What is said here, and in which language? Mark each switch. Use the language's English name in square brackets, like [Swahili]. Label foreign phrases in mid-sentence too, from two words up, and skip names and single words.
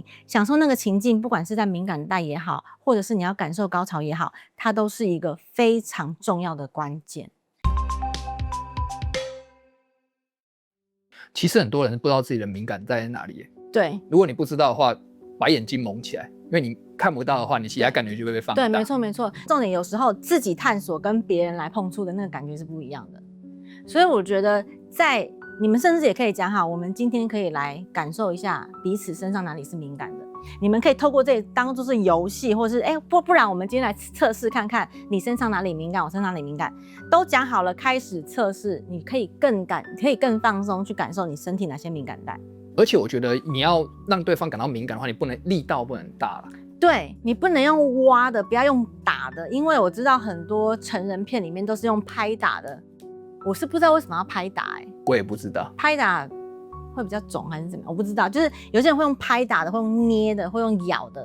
[Chinese] 享受那個情境，不管是在敏感帶也好，或者是你要感受高潮也好，它都是一個非常重要的關鍵。其實很多人不知道自己的敏感在哪裡。對，如果你不知道的話，把眼睛蒙起來，因為你看不到的話，你其他感覺就會被放大。對，沒錯沒錯。重點有時候自己探索跟別人來碰觸的那個感覺是不一樣的。所以我覺得在你們甚至也可以講好，我們今天可以來感受一下彼此身上哪裡是敏感的。你們可以透過這當作是遊戲，或是不然我們今天來測試看看你身上哪裡敏感，我身上哪裡敏感，都講好了，開始測試，你可以更放鬆去感受你身體哪些敏感帶。而且我覺得你要讓对方感到敏感的話，你不能力道不能大了。对，你不能用挖的，不要用打的，因为我知道很多成人片裡面都是用拍打的，我是不知道為什麼要拍打我也不知道拍打會比較腫還是怎麼樣，我不知道。就是有些人會用拍打的，會用捏的，會用咬的。